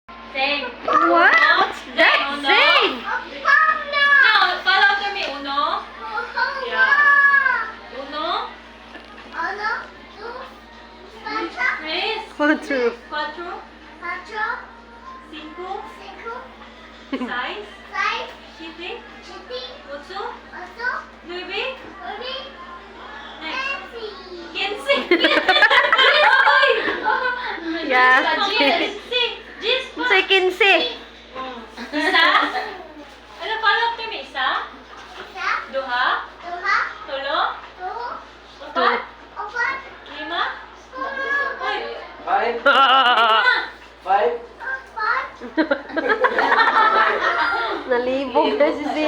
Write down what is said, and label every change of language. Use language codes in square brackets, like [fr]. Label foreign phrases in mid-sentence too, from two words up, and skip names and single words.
[en] Zane. What? That's [es] Uno. [en] Zane! No, follow after me. Uno. Yeah. Uno. [es] Tres. 1, 2. Cuatro. Cinco. Seis. Siete. Ocho. Nueve. Next. Quince. [en] Yeah. [es] Quince. Jis pa. [en] Say 15. [ceb] Isa. Ano, [en] follow after me. [ceb] Isa. Duha. Tulo. Upat. Lima. Uy. Lima. Nalibog na si Zin.